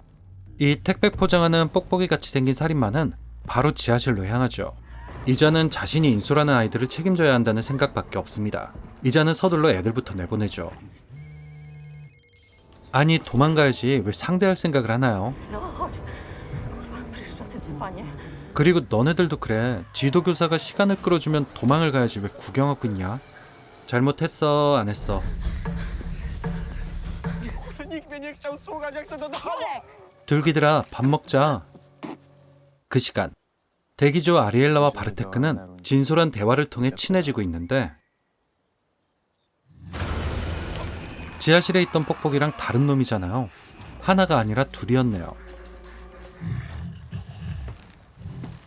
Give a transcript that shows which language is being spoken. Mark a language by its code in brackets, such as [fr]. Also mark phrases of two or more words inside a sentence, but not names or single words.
[ko] 이 택배 포장하는 뽁뽁이같이 생긴 살인마는 바로 지하실로 향하죠. 이자는 자신이 인수라는 아이들을 책임져야 한다는 생각밖에 없습니다. 이자는 서둘러 애들부터 내보내죠. 아니, 도망가야지 왜 상대할 생각을 하나요? [pl] No chodź. Kurwa, pryszczoty dzbanie. [ko] 그리고 너네들도 그래. 지도교사가 시간을 끌어주면 도망을 가야지 왜 구경하고 있냐? 잘못했어, 안 했어? [pl] Nikt mnie nie chciał słuchać, jak chcę do domu. [ko] 둘기들아, 밥 먹자. 그 시간 대기조 아리엘라와 바르테크는 진솔한 대화를 통해 친해지고 있는데 지하실에 있던 뽁뽁이랑 다른 놈이잖아요. 하나가 아니라 둘이었네요.